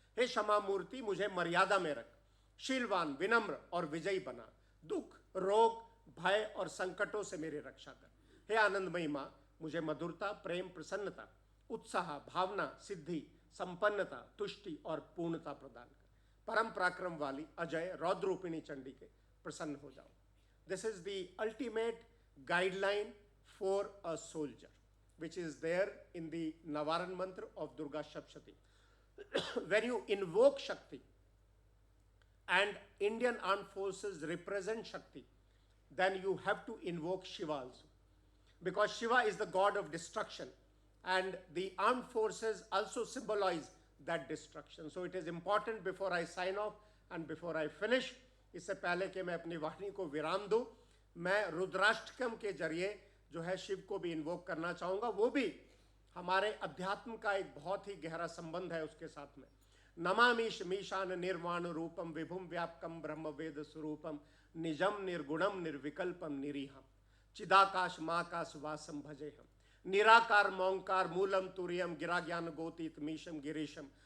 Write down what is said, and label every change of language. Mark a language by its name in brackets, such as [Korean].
[Hindi] हे क्षमा मूर्ति, मुझे मर्यादा में रख, शीलवान विनम्र और विजयी बना, दुख रोग भय और संकटों से मेरी रक्षा कर. हे आनंदमयी मां, मुझे मधुरता प्रेम प्रसन्नता उत्साह भावना सिद्धि संपन्नता तुष्टि और पूर्णता प्रदान कर. परम पराक्रम वाली अजय रौद्रूपिणी चंडी के प्रसन्न हो जाओ. [English] This is the ultimate guideline for a soldier which is there in the Navaran mantra of Durga Saptashati. When you invoke Shakti, and Indian armed forces represent Shakti, then you have to invoke Shiva also, because Shiva is the god of destruction and the armed forces also symbolize that destruction. So it is important, before I sign off and before I finish, [Hindi] इससे पहले कि मैं अपनी वाणी को विराम दूं, मैं रुद्राष्टकम के जरिए जो है शिव को भी इन्वोक करना चाहूंगा. वो भी हमारे अध्यात्म का एक बहुत ही गहरा संबंध है उसके साथ में. [Sanskrit] नमामीश मीशान निर्वाण रूपम विभुम व्यापकम ब्रह्म वेद स्वरूपम निजम निर्गुणम निर्विकल्पम निरीहम चिदाकाश माकाश वासम भजे हम निराकार मौंकार मूलम तुरियम गिरा ज्ञान गोतीत मीशम गिरीशम